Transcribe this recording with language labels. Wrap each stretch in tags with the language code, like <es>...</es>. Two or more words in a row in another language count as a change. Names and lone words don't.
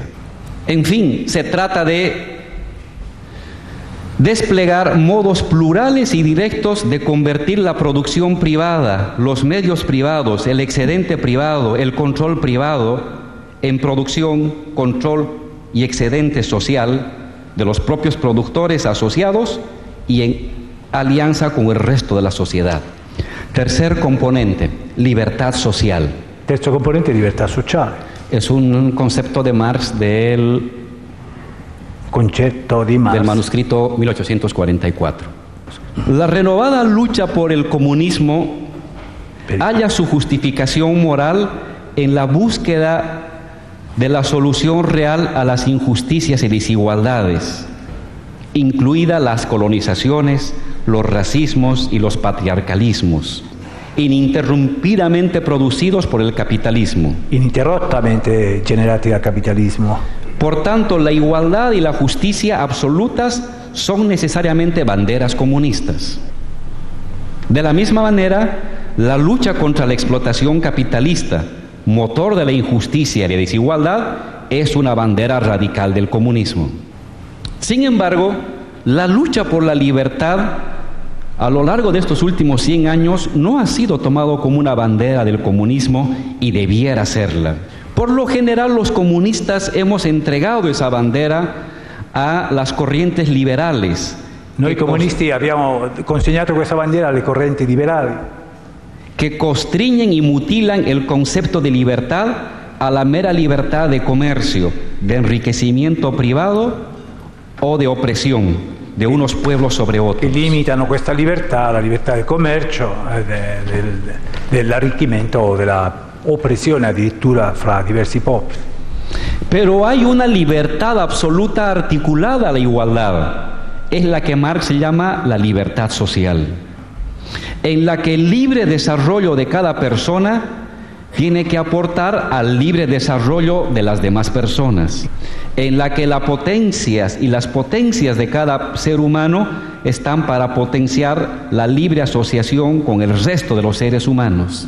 <es>En fin, se trata de desplegar modos plurales y directos de convertir la producción privada, los medios privados, el excedente privado, el control privado, en producción, control y excedente social de los propios productores asociados y en alianza con el resto de la sociedad. Tercer componente, libertad social.</es> <it>Terzo componente, libertà sociale.</it> <es>Es un concepto de Marx del manuscrito 1844. La renovada lucha por el comunismo halla su justificación moral en la búsqueda de la solución real a las injusticias y desigualdades, incluidas las colonizaciones, los racismos y los patriarcalismos, ininterrumpidamente producidos por el capitalismo.</es> <it>Ininterrottamente generati dal capitalismo.</it> <es>Por tanto, la igualdad y la justicia absolutas son necesariamente banderas comunistas. De la misma manera, la lucha contra la explotación capitalista, motor de la injusticia y la desigualdad, es una bandera radical del comunismo. Sin embargo, la lucha por la libertad a lo largo de estos últimos 100 años no ha sido tomado como una bandera del comunismo y debiera serla. Por lo general, los comunistas hemos entregado esa bandera a las corrientes liberales.</es> <it>Noi comunisti abbiamo consegnato questa bandiera alle correnti liberali,</it> <es>que constriñen y mutilan el concepto de libertad a la mera libertad de comercio, de enriquecimiento privado o de opresión de unos pueblos sobre otros.</es> <it>Che limitano questa libertà, la libertà del commercio, dell'arricchimento o della opresión addirittura fra diversi popoli.</it> <es>Pero hay una libertad absoluta articulada a la igualdad, es la que Marx llama la libertad social, en la que el libre desarrollo de cada persona tiene que aportar al libre desarrollo de las demás personas, en la que las potencias de cada ser humano están para potenciar la libre asociación con el resto de los seres humanos.</es>